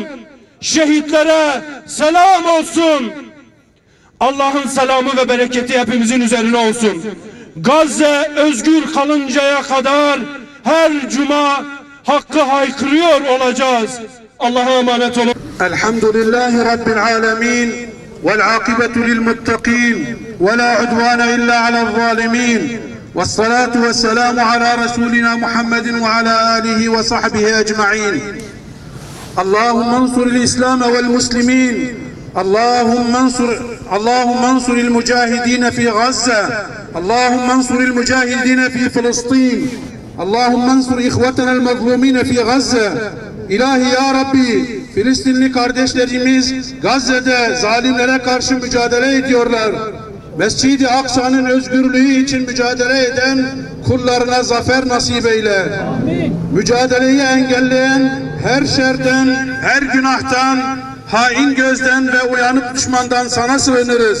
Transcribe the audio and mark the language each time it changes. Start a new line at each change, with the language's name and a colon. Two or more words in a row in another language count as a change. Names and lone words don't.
Turkish: Şehitlere selam olsun. Allah'ın selamı ve bereketi hepimizin üzerine olsun. Gazze özgür kalıncaya kadar her cuma hakkı haykırıyor olacağız. Allah'a emanet olun.
Arabic: الحمد لله رب العالمين. والعاقبة للمتقين ولا عدوان إلا على الظالمين والصلاة والسلام على رسولنا محمد وعلى آله وصحبه أجمعين. اللهم انصر الإسلام والمسلمين. اللهم انصر المجاهدين في غزة. اللهم انصر المجاهدين في فلسطين. اللهم انصر إخوتنا المظلومين في غزة.
Turkish: İlahi ya Rabbi, Filistinli kardeşlerimiz Gazze'de zalimlere karşı mücadele ediyorlar. Mescid-i Aksa'nın özgürlüğü için mücadele eden kullarına zafer nasip eyle. Mücadeleyi engelleyen her şerden, her günahtan, hain gözden ve uyanık düşmandan sana sığınırız.